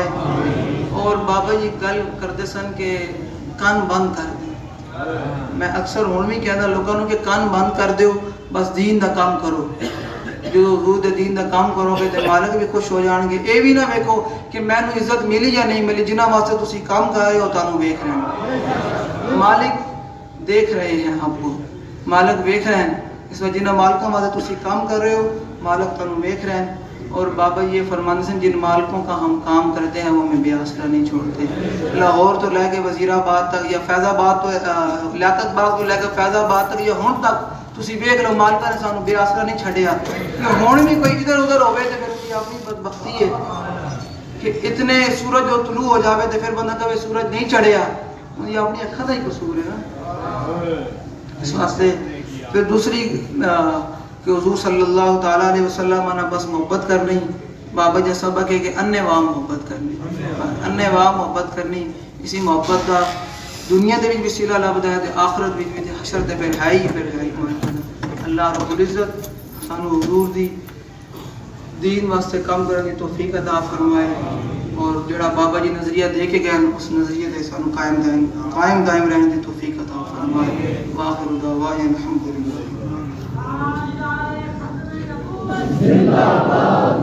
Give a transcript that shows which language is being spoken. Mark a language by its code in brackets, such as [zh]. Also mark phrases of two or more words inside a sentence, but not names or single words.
[pa] اور بابا جی گل کرتے سن کہ کان بند کر دیں، میں اکثر ہون بھی کہنا لوگوں کہ کان بند کر دیو، بس دین دا کام کرو، جو حضور دے دین دا کام کرو گے تے مالک بھی خوش ہو جان گے۔ اے بھی نہ ویکھو کہ مینوں عزت ملی یا نہیں ملی، جنہاں واسطے تسی کام کر رہے ہو تانوں ویکھ رہے ہیں، [ur] مالک دیکھ رہے ہیں آپ کو، [pa] مالک ویکھ رہے ہیں، اس میں جنہاں مالکوں واسطے تسی کام کر رہے ہو مالک تانوں ویکھ رہے ہیں۔ [ur] اور بابا یہ فرماتے ہیں جن مالکوں کا ہم کام کرتے ہیں وہ ہمیں بے آسرا نہیں چھوڑتے۔ [pa] لاہور تو لے کے وزیر آباد تک یا فیض آباد تو لیاقت باغ تو لے کے فیض آباد تک یا ہون تک تسی ویکھ لو مالکاں نے سانوں بے آسرا نہیں چھڈیا۔ ہون بھی کوئی ادھر ادھر ہوئے تو پھر کوئی اپنی بدبختی ہے کہ اتنے سورج جو طلوع ہو جاوے تو پھر بندہ کہے سورج نہیں چڑھیا، یہ اپنی اکھاں دا ہی قصور ہے نا۔ اس واسطے پھر دوسری کہ حضور صلی اللہ تعالیٰ علیہ وسلم نے بس محبت کرنی، بابا جی سبق ہے کہ انے واہ محبت کرنی، انے واہ محبت کرنی، اسی محبت کا دنیا دے بھی وسیلہ لبدا ہے تے آخرت بھی تے حشر تے پھر ہے ہی [ar] اللہ رب العزت [pa] سانو حضور دی [ur] دین واسطے کام کرنے کی توفیق عطا فرمائے، اور جڑا بابا جی نظریہ دے کے گئے اس نظریے تے سانو قائم دائم رہنے کی توفیق عطا فرمائے۔ [ar] واخر دعوانا الحمدللہ۔